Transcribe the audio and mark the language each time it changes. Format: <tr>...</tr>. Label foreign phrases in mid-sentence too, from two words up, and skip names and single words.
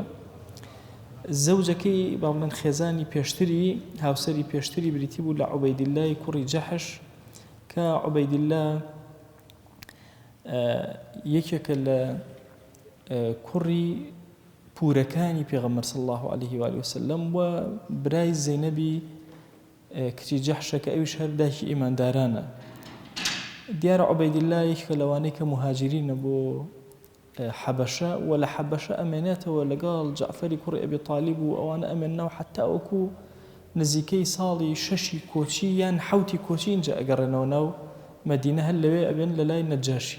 <ckb>زەوجەکەی باڵێن خێزانی پێشتری، هاوسەری پێشتری بریتی بوو لە عوبەیدیلای کوڕی جەحش، کە عوبەیدیلا یەکێکە لە کوڕی پورەکانی پێغەمبەر</ckb> <ar>صلی الله عليه وآله وسلم،</ar> <ckb>و برای زەینەبی کچی جەحشە کە ئەویش هەر دایکی ئیماندارانە. دیارە عوبەیدیلا یەکێکە لەوانەی کە مهاجرینە بۆ حەبەشە، و لە حەبەشە ئەمێنێتەوە لەگەڵ جەعفەری کوڕی ئەبی تاڵیب، و ئەوانە ئەمێننەوە حتا وەکو نزیکەی ساڵی 6 کۆچی یان 7 کۆچی اینجا ئەگەڕێنەوە ناو مەدینە، هەر لەوێ ئەبێن لە لای نەجاشی.</ckb>